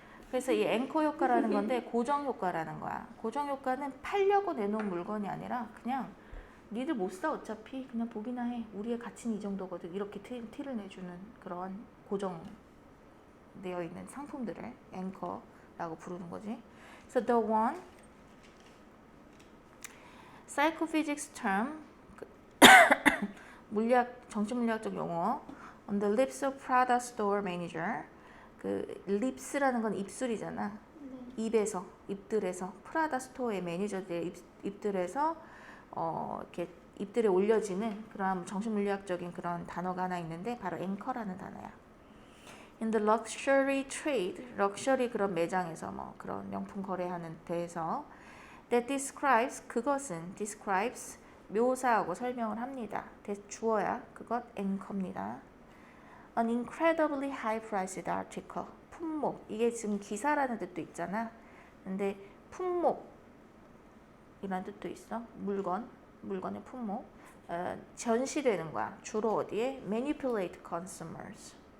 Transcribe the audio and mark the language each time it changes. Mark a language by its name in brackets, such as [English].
[Korean] 그래서 이 앵커 효과라는 건데 고정 효과라는 거야. 고정 효과는 팔려고 내놓은 물건이 아니라 그냥 니들 못 사 어차피 그냥 보기나 해. 우리의 가치는 이 정도거든. 이렇게 티를 내주는 그런 고정되어 있는 상품들을 앵커라고 부르는 거지. [English] So the one psychophysics term [Korean] 물리학 정신물리학적 용어 [English] on the lips of Prada store manager. [Korean] 그 립스라는 건 입술이잖아. 네. 입들에서 프라다 스토어의 매니저들의 입들에서 이렇게 입들에 올려지는 그런 정신물리학적인 그런 단어가 하나 있는데 바로 앵커라는 단어야. [English] In the luxury trade, [Korean] 럭셔리 그런 매장에서 뭐 그런 명품 거래하는 데에서 [English] that describes [Korean] 그것은 describes 묘사하고 설명을 합니다. 주어야 그것 앵커입니다. [English] An incredibly high-priced article. [Korean] 품목. 이게 지금 기사라는 뜻도 있잖아. 근데 품목이라는 뜻도 있어. 물건의 품목. 전시되는 거야. 주로 어디에? [English] Manipulate consumers.